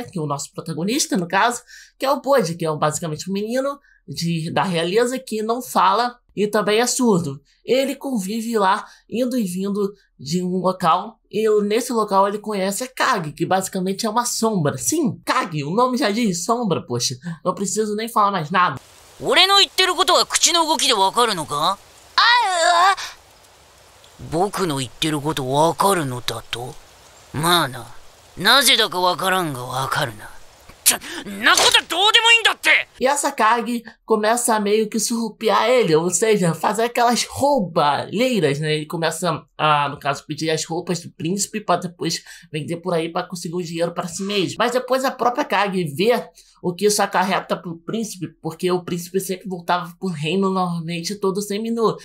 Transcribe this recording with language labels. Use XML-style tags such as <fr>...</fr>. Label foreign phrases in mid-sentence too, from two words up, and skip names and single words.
<pt>Que é o nosso protagonista, no caso, que é o Bojji, que é basicamente um menino da realeza que não fala e também é surdo. Ele convive lá, indo e vindo de um local, e nesse local ele conhece a Kage, que basicamente é uma sombra. Sim, Kage, o nome já diz sombra, poxa. Não preciso nem falar mais nada.</pt> <ja>俺の言ってることは口の動きでわかるのか？僕の言ってることわかるのだと？まあな、なぜだかわからんがわかるな。なことはどうでもいいんだって!</ja> <pt>E essa Kage começa a meio que surrupiar ele, ou seja, fazer aquelas roubalheiras, né? Ele começa a, no caso, pedir as roupas do príncipe para depois vender por aí para conseguir o dinheiro para si mesmo. Mas depois a própria Kage vê o que isso acarreta pro príncipe, porque o príncipe sempre voltava pro reino normalmente todo seminu.</pt>